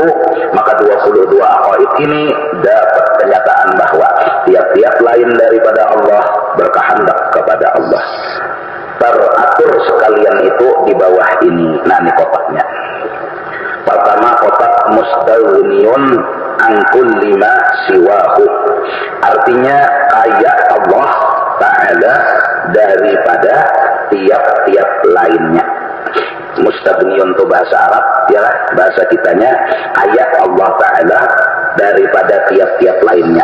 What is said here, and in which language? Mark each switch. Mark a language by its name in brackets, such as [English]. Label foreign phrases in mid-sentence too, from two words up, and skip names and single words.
[Indonesian] Maka 22 aqaid ini dapat kenyataan bahwa tiap-tiap lain daripada Allah berkehendak kepada Allah. Teratur sekalian itu di bawah ini. Nah, ini kotaknya. Pertama, kotak [Arabic] مستغن عن كل ما سواه, [Indonesian] artinya kaya Allah Ta'ala daripada tiap-tiap lainnya. Mustaghniyun itu bahasa Arab, ya, bahasa kitanya kaya Allah Ta'ala daripada tiap-tiap lainnya.